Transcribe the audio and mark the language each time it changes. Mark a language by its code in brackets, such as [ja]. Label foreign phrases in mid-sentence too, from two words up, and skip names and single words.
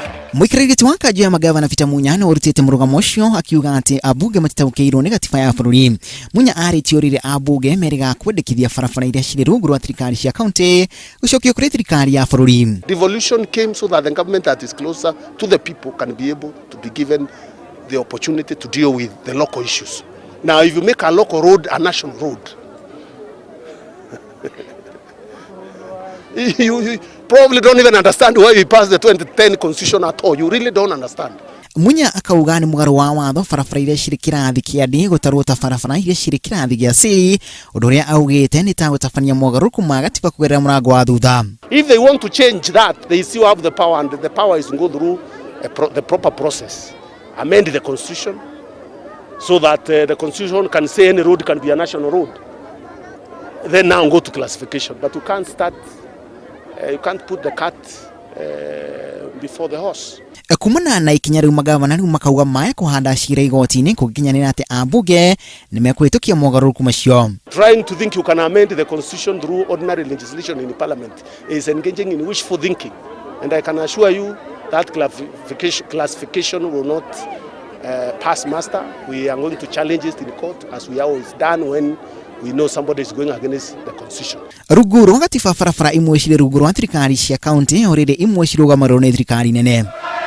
[ki] Mwikirigiti wa Kanju ya magavana Peter Munya no urutite murugamo ucio akiuga ati abunge matitaukirwo ni gatiba ya bururi. Munya aritiorire abunge meriga kwendekithia barabara iria ciri rungu rwa thirikari cia county gucokio kuri thirikari ya bururi. [en] Devolution came so that the government that is closer to the people can be able to be given the opportunity to deal with the local issues. Now if you make a local road a national road, you probably don't even understand why we passed the 2010 constitution at all. You really don't understand. [ki] Munya akauga ni mugaru wa watho barabara iria ciri kirathi kia D gutarwo ta barabara iria ciri kirathi gia C undu uria augite ni ta gutabania mugaruku ma gatiba kugerera murango wa thutha. [en] If they want to change that, they still have the power, and the power is to go through the proper process, amend the constitution so that the constitution can say any road can be a national road. Then now go to classification, but you can't start. You can't put the cat before the horse. [ki] Kuumana na ikinya riu magavana riu makauga mae kuhanda cira igoti-ini kuginyanira ati abunge nimekwitukia mogaruruku macio. [en] Trying to think you can amend the constitution through ordinary legislation in the parliament is engaging in wishful thinking, and I can assure you that classification will not pass muster. We are going to challenge it in court, as we always done when we know somebody is going against the constitution. [ki] Rungu rwa gatiba barabara imwe ciri rungu rwa thirikari cia county orire imwe cirugamarwo ni thirikari nene.